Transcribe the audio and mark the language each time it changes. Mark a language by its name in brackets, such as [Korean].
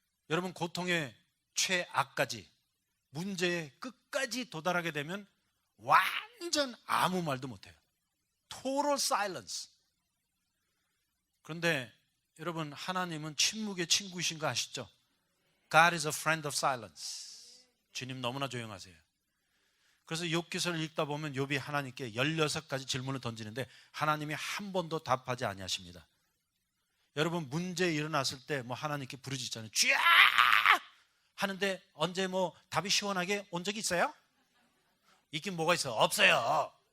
[Korean] 여러분 고통의 최악까지 문제의 끝까지 도달하게 되면 완전 아무 말도 못해요. [English] Total silence. [Korean] 그런데 여러분 하나님은 침묵의 친구이신 거 아시죠? [English] God is a friend of silence. [Korean] 주님 너무나 조용하세요. 그래서 욥기서를 읽다 보면 욥이 하나님께 16가지 질문을 던지는데 하나님이 한 번도 답하지 아니하십니다. 여러분 문제 일어났을 때 뭐 하나님께 부르짖잖아요. 쥐야! 하는데 언제 뭐 답이 시원하게 온 적이 있어요? 있긴 뭐가 있어요? 없어요.